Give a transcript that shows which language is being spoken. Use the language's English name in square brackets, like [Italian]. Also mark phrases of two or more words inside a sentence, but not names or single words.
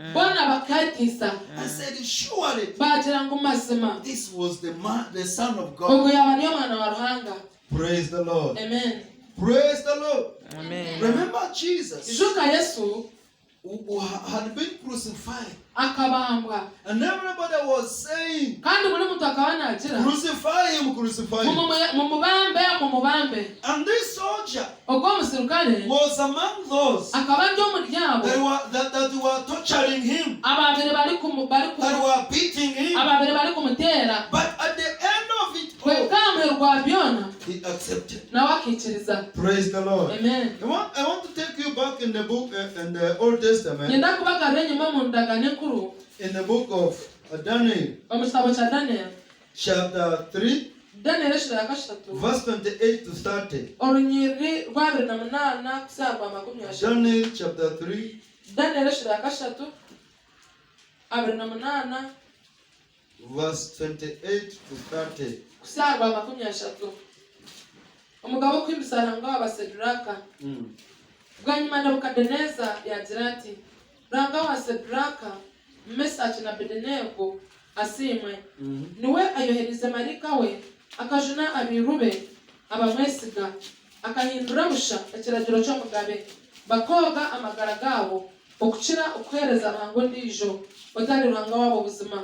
[English] I said, surely this was the Son of God. Praise the Lord. Amen. Praise the Lord. Amen. Remember Jesus. who had been crucified. [Nyankole] Akabambwa. [English] And everybody was saying, [Nyankole] kandi buri muntu akabana agira, [English] crucify him, crucify him. [Nyankole] Mumubambe. [English] And this soldier [Nyankole] Ogwo musirikale [English] was among those [Nyankole] akabanja omuryabo [English] that were torturing him, [Nyankole] ababiri bari [English] that were beating him. [Nyankole] ababiri bari kumutera. [English] But at the end of it all, [Nyankole] Kwekamwe rwa byona [English] he accepted. [Nyankole] nawe akikiriza. [English] Praise the Lord. Amen. I want to take you back in the book in the Old Testament, [Nyankole] Ngenda kubagarura enyuma mu ndagano enkuru [English] in the book of Daniel, [Nyankole] omu kitabo kya Daniel. [English] chapter 3, [Nyankole] Daniel eshira ya kashatu [English] verse 28 to 30. [Nyankole] orunyiriri rwa 28 kusamba 20. [English] Daniel chapter 3, [Nyankole] Daniel eshira ya kashatu 28 [English] verse 28 to 30. [Nyankole] kusamba 20. Umugabo kw'imbisaranga w'abaseduraka bwa nyuma Nebukadineza yagira ati, ranga wa Seduraka, Mesaki na Abedenego asimwe. Niwe ayohereza marika we akajuna abirube abamwesiga akahindura busha ekiragiro cy'omugabe bakoga amagara gabo okukira okwereza ruhango ndijo batari ruhanga wabo buzima.